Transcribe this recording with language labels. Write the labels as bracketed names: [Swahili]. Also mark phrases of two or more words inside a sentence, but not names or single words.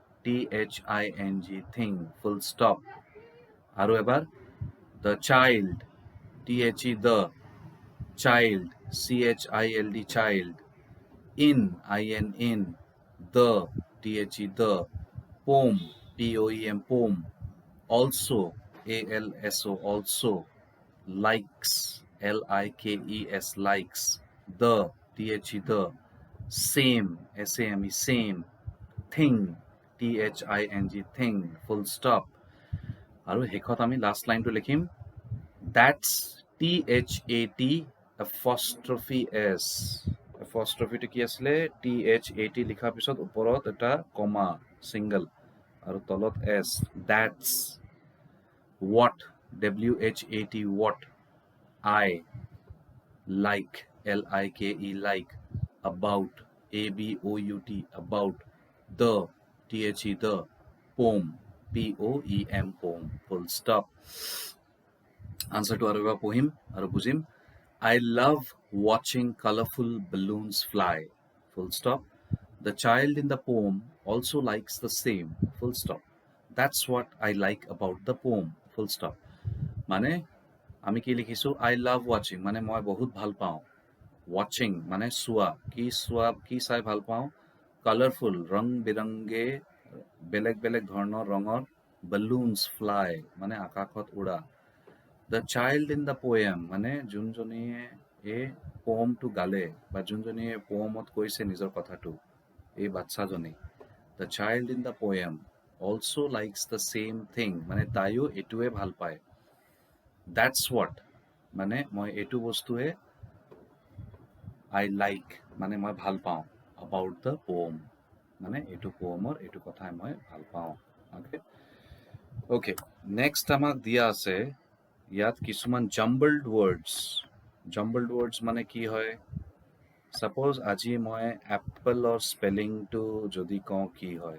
[English] THING thing full stop [Bangla] আরো এবার [English] the child the child CHILD child in the the poem POEM poem also ALSO also likes LIKES likes the the same SAME same thing THING thing full stop [Assamese] আৰু হেকত আমি লাস্ট লাইনটো লিখিম [English] that's THAT apostrophe S apostrophe to [Assamese] কি আসলে [English] THAT [Assamese] লিখা পিছত ওপৰত এটা কমা সিঙ্গল আৰু তলত [English] S that's what WHAT what I like LIKE like about ABOUT about the the poem POEM poem full stop answer to [Assamese] আৰুবা পঢ়িম আৰু বুজিম [English] I love watching colorful balloons fly full stop the child in the poem also likes the same full stop that's what I like about the poem full stop [Assamese] মানে আমি কি লিখিছো [English] I love watching [Assamese] মানে মই বহুত ভাল পাওঁ watching মানে চোৱা কি চাই ভাল পাওঁ colorful ৰং বিৰংগে বেলেগ বেলেগ ধৰণৰ ৰঙৰ [English] balloons fly [Assamese] মানে আকাশত উৰা [English] the child in the poem [Assamese] মানে যোনজনীয়ে এই পোমটো গালে বা যোনজনীয়ে পোমত কৈছে নিজৰ কথাটো এই বাচ্চাজনী [English] the child in the poem also likes the same thing [Assamese] মানে তাইও এটোৱে ভাল পায় [English] that's what [Assamese] মানে মই এটো বস্তুৱে [English] I like [Assamese] মানে মই ভাল পাওঁ [English] about the poem [Assamese] মানে এটো পোমৰ এটো কথা মই ভাল পাওঁ [English] okay okay next [Assamese] আমাক দিয়া আছে ইয়াত কিছুমান [English] jumbled words [Assamese] মানে কি হয় suppose আজি মই [English] apple or spelling [Assamese] to যদি কওঁ কি হয়